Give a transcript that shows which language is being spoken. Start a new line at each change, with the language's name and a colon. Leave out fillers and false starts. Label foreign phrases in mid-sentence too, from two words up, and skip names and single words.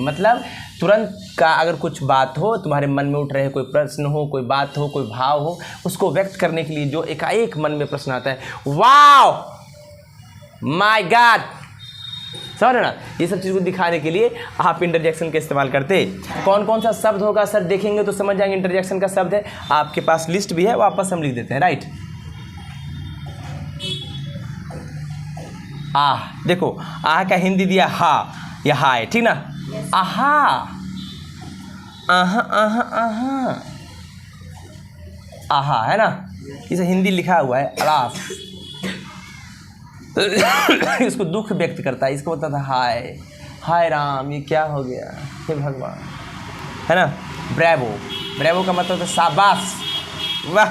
Hindi: मतलब तुरंत का अगर कुछ बात हो, तुम्हारे मन में उठ रहे कोई प्रश्न हो, कोई बात हो, कोई भाव हो, उसको व्यक्त करने के लिए जो एकाएक मन में प्रश्न आता है,
English: wow, my god,
Hindi: समझ रहे ना, ये सब चीज़ को दिखाने के लिए आप इंटरजेक्शन का इस्तेमाल करते। कौन कौन सा शब्द होगा सर, देखेंगे तो समझ जाएंगे इंटरजेक्शन का शब्द है, आपके पास लिस्ट भी है, वापस हम लिख देते हैं, राइट। देखो का हिंदी दिया हा, या हा है, ठीक ना, आहा, आहा आहा आहा, आहा है ना, इसे हिंदी लिखा हुआ है, अलाफ, इसको दुख व्यक्त करता है, इसको बोलता था हाय हाय राम ये क्या हो गया, हे भगवान, है ना। ब्रेवो, ब्रेवो का मतलब है शाबाश, वाह।